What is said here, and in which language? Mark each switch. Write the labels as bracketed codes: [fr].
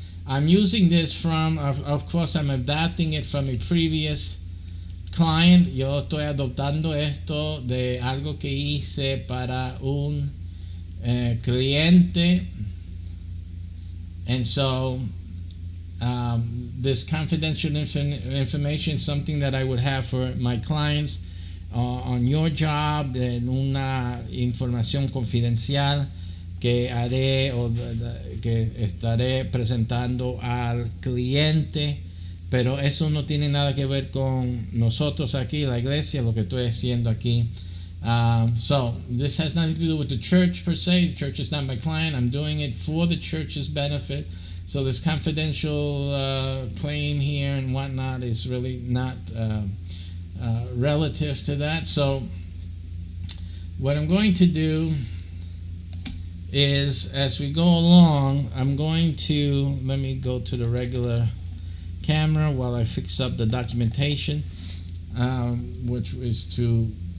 [en] I'm using this from, of course, I'm adapting it from a previous client. [es] Yo estoy adoptando esto de algo que hice para un cliente. [en] And so this confidential information is something that I would have for my clients on your job, [es] en una información confidencial que haré o que estaré presentando al cliente, pero eso no tiene nada que ver con nosotros aquí, la iglesia, lo que estoy haciendo aquí. [en] So this has nothing to do with the church per se. The church is not my client. I'm doing it for the church's benefit. So this confidential claim here and whatnot is really not relative to that. So what I'm going to do is, as we go along, I'm going to, let me go to the regular camera while I fix up the documentation, which is to